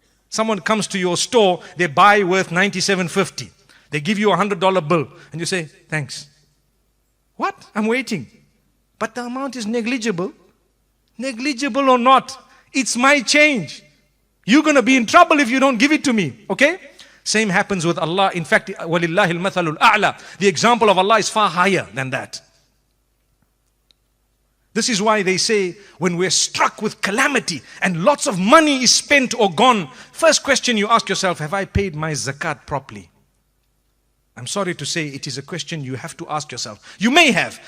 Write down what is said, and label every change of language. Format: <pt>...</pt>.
<en>Someone comes to your store, they buy worth $97.50. They give you a $100 bill and you say, thanks. What? I'm waiting. But the amount is negligible. Negligible or not, it's my change. You're going to be in trouble if you don't give it to me. Okay? Same happens with Allah. In fact,</en> <ar>وَلِلَّهِ الْمَثَلُ الْأَعْلَى.</ar> <en>The example of Allah is far higher than that. This is why they say when we're struck with calamity and lots of money is spent or gone, first question you ask yourself, have I paid my zakat properly? I'm sorry to say it is a question you have to ask yourself. You may have.</en>